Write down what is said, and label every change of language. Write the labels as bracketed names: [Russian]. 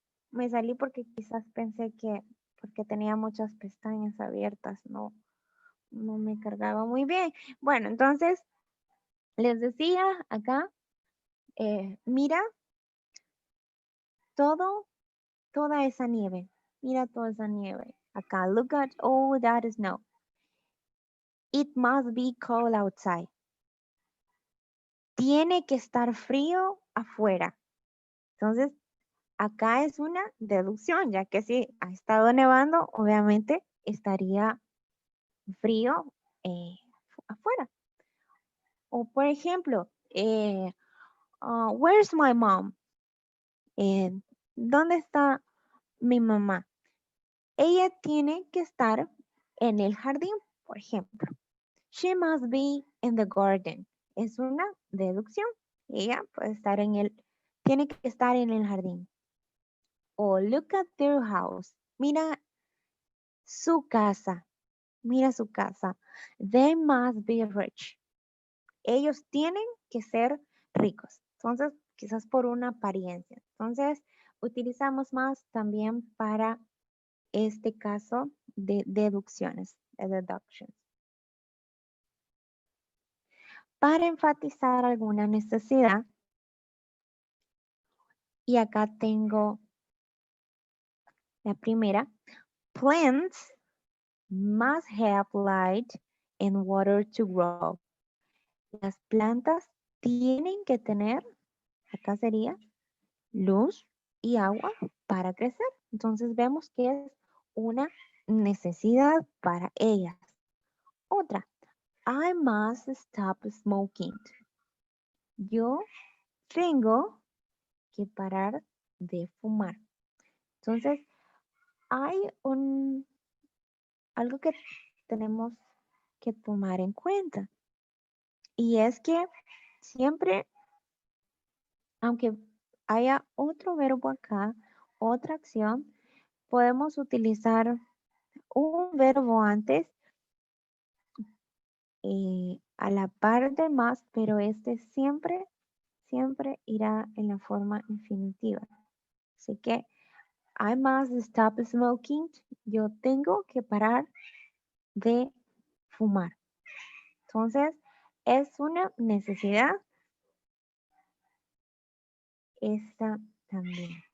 [Spanish] Me salí porque quizás pensé que porque tenía muchas pestañas abiertas, no me cargaba muy bien. Bueno, entonces les decía acá, mira toda esa nieve. Mira toda esa nieve. Acá, [English] look at all that snow. It must be cold outside. [Spanish] Tiene que estar frío afuera. Entonces, acá es una deducción, ya que si ha estado nevando, obviamente estaría frío afuera. O por ejemplo, [English] where's my mom? [Spanish] ¿Dónde está mi mamá? Ella tiene que estar en el jardín, por ejemplo. [English] She must be in the garden. [Spanish] Es una deducción. Ella puede estar tiene que estar en el jardín. O [English] look at their house. [Spanish] Mira su casa. Mira su casa. [English] They must be rich. [Spanish] Ellos tienen que ser ricos. Entonces, quizás por una apariencia. Entonces, utilizamos más también para este caso de deducciones, de deductions. Para enfatizar alguna necesidad, y acá tengo la primera, [English] plants must have light and water to grow. [Spanish] Las plantas tienen que tener, acá sería, luz y agua para crecer. Entonces vemos que es una necesidad para ellas. Otra, [English] I must stop smoking. [Spanish] Yo tengo que parar de fumar. Entonces, hay algo que tenemos que tomar en cuenta. Y es que siempre, aunque haya otro verbo acá, otra acción, podemos utilizar un verbo antes a la par de más, pero este siempre irá en la forma infinitiva. Así que, [English] I must stop smoking. [Spanish] Yo tengo que parar de fumar. Entonces, es una necesidad. Esta también.